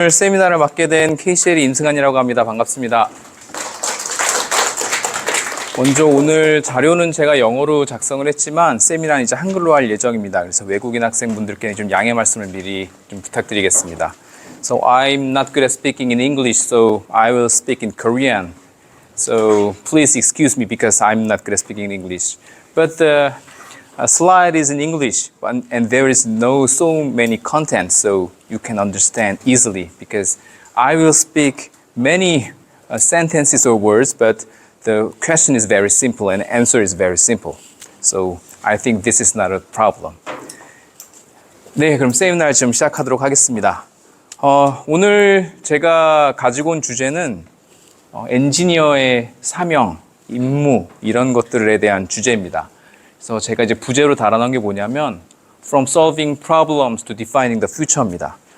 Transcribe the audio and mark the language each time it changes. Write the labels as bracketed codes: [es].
[ko] 오늘 세미나를 맡게 된 KCL의 임승환이라고 합니다. 반갑습니다. 먼저 오늘 자료는 제가 영어로 작성을 했지만 세미나는 이제 한글로 할 예정입니다. 그래서 외국인 학생분들께 좀 양해 말씀을 미리 좀 부탁드리겠습니다. [en] So I'm not good at speaking in English, so I will speak in Korean. So please excuse me because I'm not good at speaking in English. But the slide is in English and there is so many content, so you can understand easily because I will speak many sentences or words, but the question is very simple and the answer is very simple. So I think this is not a problem. [ko] 네, 그럼 세미나를 지금 시작하도록 하겠습니다. 오늘 제가 가지고 온 주제는 엔지니어의 사명, 임무 이런 것들에 대한 주제입니다. 그래서 제가 이제 부제로 달아놓은 게 뭐냐면 [en] From solving problems to defining the future [ko] 입니다.